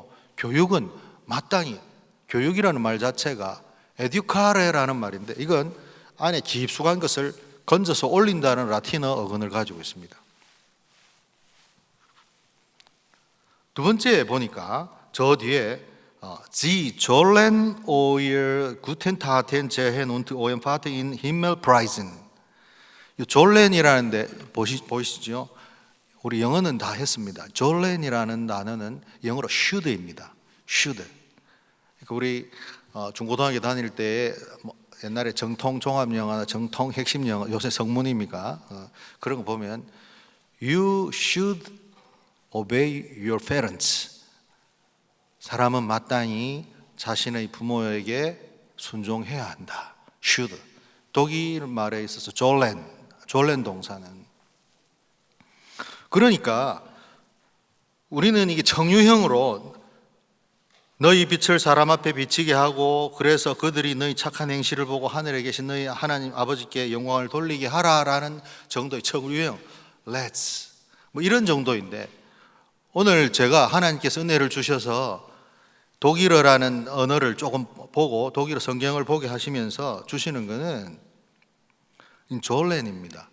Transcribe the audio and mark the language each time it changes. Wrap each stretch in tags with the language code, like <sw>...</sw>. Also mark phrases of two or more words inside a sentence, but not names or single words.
<ko>교육은 마땅히, 교육이라는 말 자체가 에듀카레라는 말인데 이건 안에 깊숙한 것을 건져서 올린다는 라틴어 어근을 가지고 있습니다. 두 번째 보니까 저 뒤에</ko> <de>Sie sollen euer guten Taten sehen und euren Vater in Himmel preisen.</de> <ko>이 졸렌이라는데 보이시죠? 우리 영어는 다 했습니다. 졸렌이라는 단어는 영어로 should입니다. should. 그러니까 우리 중고등학교 다닐 때 옛날에 정통 종합영어나 정통 핵심 영어, 요새 성문입니까? 그런 거 보면</ko> <en>You should obey your parents.</en> <ko>사람은 마땅히 자신의 부모에게 순종해야 한다. should. 독일 말에 있어서 졸렌 동사는. 그러니까 우리는 이게 정유형으로 너희 빛을 사람 앞에 비치게 하고 그래서 그들이 너희 착한 행실을 보고 하늘에 계신 너희 하나님 아버지께 영광을 돌리게 하라라는 정도의 정유형, let's 이런 정도인데, 오늘 제가 하나님께서 은혜를 주셔서 독일어라는 언어를 조금 보고 독일어 성경을 보게 하시면서 주시는 것은 졸렌입니다.</ko>